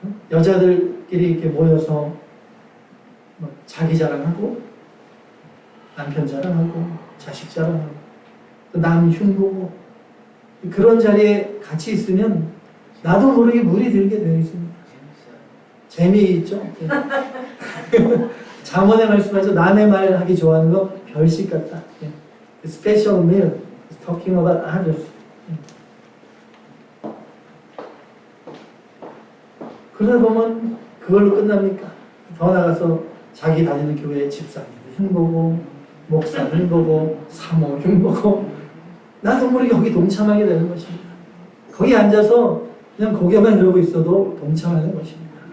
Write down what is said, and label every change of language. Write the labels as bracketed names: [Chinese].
[Korean] 여자들끼리 이렇게 모여서 자기 자랑하고 남편 자랑하고 자식 자랑하고 또 남 흉보고 그런 자리에 같이 있으면 나도 모르게 물이 들게 되어 있습니다. 재미있죠? 잠언에 말씀하죠. 남의 말 하기 좋아하는 거 별식 같다. [English] Special meal is talking about others. [Korean] 그러다 보면 그걸로 끝납니까? 더 나가서 자기 다니는 교회 집사님 흉보고 목사 흉보고 사모 흉보고 나도 모르게 거기 동참하게 되는 것입니다. 거기 앉아서 그냥 고개만 이러고 있어도 동참하는 것입니다.